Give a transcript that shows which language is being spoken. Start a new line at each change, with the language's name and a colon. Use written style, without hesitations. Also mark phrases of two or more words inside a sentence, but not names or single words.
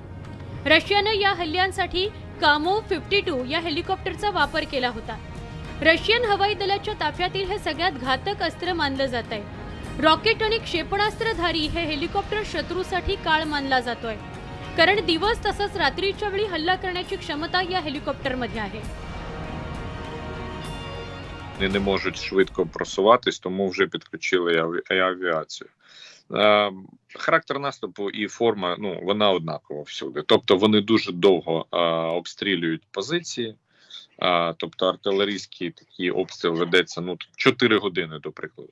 Marathi: रशियानं या हल्ल्यांसाठी कामो 52 या हेलिकॉप्टरचा वापर केला होता. रशियन हवाई दलाच्या ताफ्यातील हे सगळ्यात घातक अस्त्र मानलं जात आहे. रॉकेट आणि क्षेपणास्त्रधारी हे हेलिकॉप्टर शत्रूसाठी काळ मानला जातोय, कारण दिवस तसंच रात्रीच्या वेळी हल्ला करण्याची क्षमता या हेलिकॉप्टरमध्ये आहे.
Ukrainian: Вони не можуть швидко просуватись, тому вже підключили і авіацію. Характер наступу і форма, вона однакова всюди. Тобто вони дуже довго обстрілюють позиції. Тобто артилерійський такий обстріл ведеться 4 години, до прикладу.